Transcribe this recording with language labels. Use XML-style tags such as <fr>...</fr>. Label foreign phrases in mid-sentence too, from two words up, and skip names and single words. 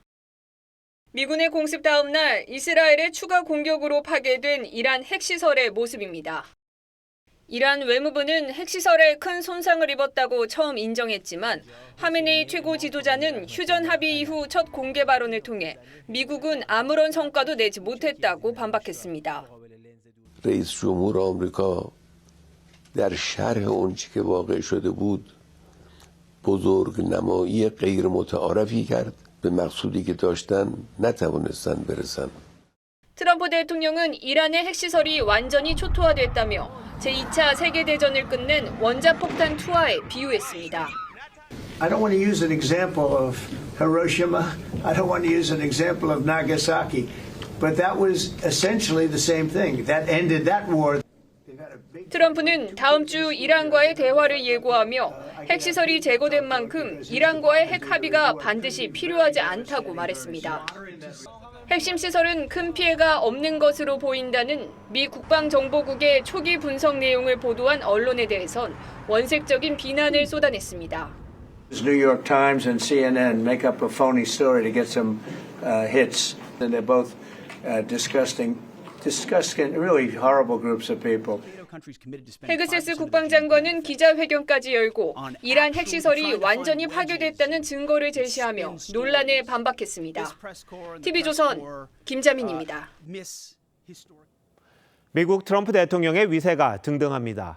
<ko>미군의 공습 다음 날 이스라엘의 추가 공격으로 파괴된 이란 핵시설의 모습입니다. 이란 외무부는 핵시설에 큰 손상을 입었다고 처음 인정했지만 하메네이 최고 지도자는 휴전 합의 이후 첫 공개 발언을 통해 미국은 아무런 성과도 내지 못했다고 반박했습니다.</ko> <fa>رئیس جمهور آمریکا در شرح اونچه که واقع شده بود بزرگ نمایی غیر متعارفی کرد به مقصودی که داشتن نتوانستن برسن.</fa> <ko>트럼프 대통령은 이란의 핵시설이 완전히 초토화됐다며 제2차 세계대전을 끝낸 원자폭탄 투하에 비유했습니다.</ko> <en>I don't want to use an example of Hiroshima. I don't want to use an example of Nagasaki. But that was essentially the same thing. That ended that war.</en> <ko>트럼프는 다음 주 이란과의 대화를 예고하며 핵시설이 제거된 만큼 이란과의 핵 합의가 반드시 필요하지 않다고 말했습니다. 핵심 시설은 큰 피해가 없는 것으로 보인다는 미 국방정보국의 초기 분석 내용을 보도한 언론에 대해선 원색적인 비난을 쏟아냈습니다.</ko> <en>New York Times and CNN make up a phony story to get some hits. And they're both disgusting, really horrible groups of people.</en> <ko>헤그세스 국방장관은 기자회견까지 열고 이란 핵시설이 완전히 파괴됐다는 증거를 제시하며 논란에 반박했습니다. TV조선 김자민입니다. 미국 트럼프 대통령의 위세가 등등합니다.</ko>